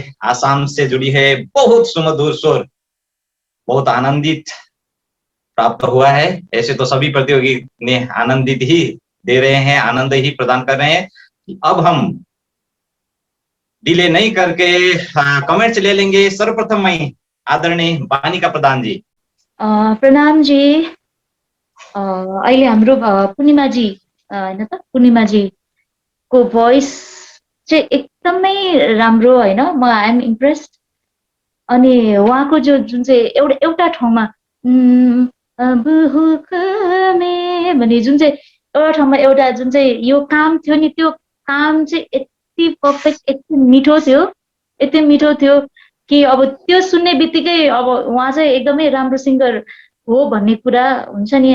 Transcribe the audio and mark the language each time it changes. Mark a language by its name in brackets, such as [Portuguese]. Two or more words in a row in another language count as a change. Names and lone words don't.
[Hindi] आसाम से जुड़ी है, बहुत सुमधुर स्वर, बहुत आनंदित प्राप्त हुआ है। ऐसे तो सभी प्रतियोगी ने आनंदित ही दे रहे हैं, आनंद ही प्रदान कर रहे हैं। अब हम डिले नहीं करके कमेंट्स ले लेंगे। सर्वप्रथम मैं आदरणीय वानिका प्रधान जी। प्रणाम जी। [Nepali] अहिले हाम्रो पूर्णिमाजी हैन त, पूर्णिमाजीको भोइस चाहिँ एकदमै राम्रो होइन, म [English] I am impressed. [Nepali] अनि उहाँको जुन चाहिँ एउटा ठाउँमा अब हुक्मे भन्ने जुन चाहिँ एउटा ठाउँमा एउटा जुन चाहिँ यो काम थियो नि, त्यो काम चाहिँ यति पर्फेक्ट, यति मिठो थियो कि अब त्यो सुन्ने बित्तिकै अब उहाँ चाहिँ एकदमै राम्रो सिङ्गर हो भन्ने कुरा हुन्छ नि।